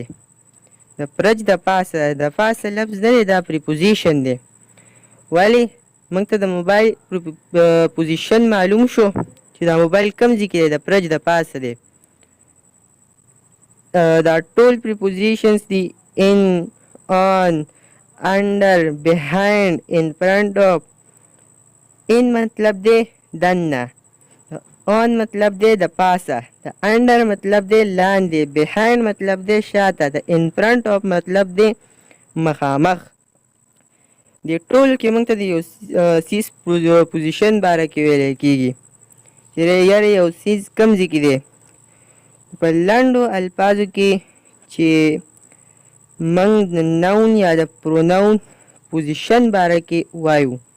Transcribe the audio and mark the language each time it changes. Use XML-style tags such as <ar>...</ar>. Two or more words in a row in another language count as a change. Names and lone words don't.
<ps>د فرج د پاسه لفظ نه دی، دا پریپوزیشن دی. ولې موږ ته د موبایل پوزیشن معلوم شو چې دا موبایل کوم ځای کې دی، د فرج د پاسه دی. دا ټول پریپوزیشنز دي:</ps> <en>in, on, under, behind, in front of.</en> <ps>in مطلب دی دننه، on مطلب دی د پاسه، د under مطلب دی لاندې، behind مطلب دی شاته، د</ps> <en>in front of</en> <ps>مطلب دی مخامخ. دې ټول کې موږ ته د یو سیز پوزیشن باره کې ویلی کېږي چې یاره یو سیز کوم ځای کې دی. په لنډو الفاظو کې چې موږ د نون یا د پرونون پوزیشن باره کې وایو.</ps>